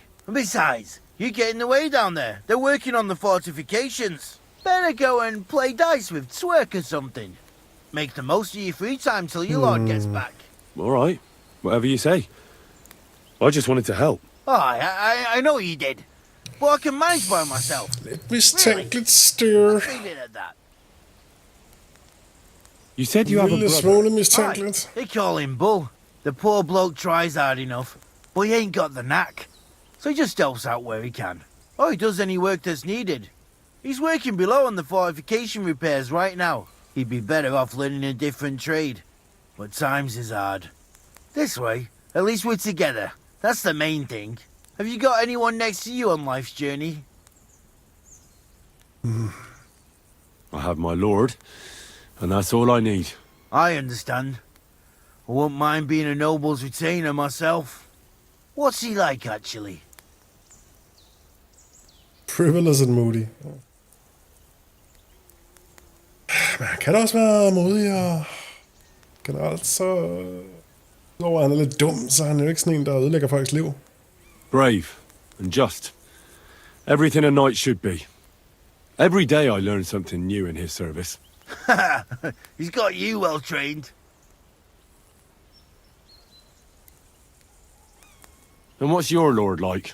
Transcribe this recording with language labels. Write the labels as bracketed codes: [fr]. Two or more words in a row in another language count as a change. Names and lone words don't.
[en] And besides, you get in the way down there. They're working on the fortifications. Better go and play dice with Tryk or something. Make the most of your free time till your lord gets back. All right. Whatever you say. I just wanted to help. Oh, I know you did. But I can manage by myself. [da] Mistænkeligt styr. [en] Leave it at that. You said you have a [da] Lille [en] brother. [da] smule mistænkeligt. [en] They call him Bull. The poor bloke tries hard enough, but he ain't got the knack. So he just helps out where he can. Or he does any work that's needed. He's working below on the fortification repairs right now. He'd be better off learning a different trade. But times is hard. This way, at least we're together. That's the main thing. Have you got anyone next to you on life's journey? I have my lord, and that's all I need. I understand. I wouldn't mind being a noble's retainer myself. What's he like, actually? Frivolous and moody. [da] Men han kan da også være modig, og generelt så... Udover han er lidt dum, så er han jo ikke sådan en, der ødelægger folks liv. [en] Brave and just. Everything a knight should be. Every day I learn something new in his service. He's got you well trained. And what's your lord like?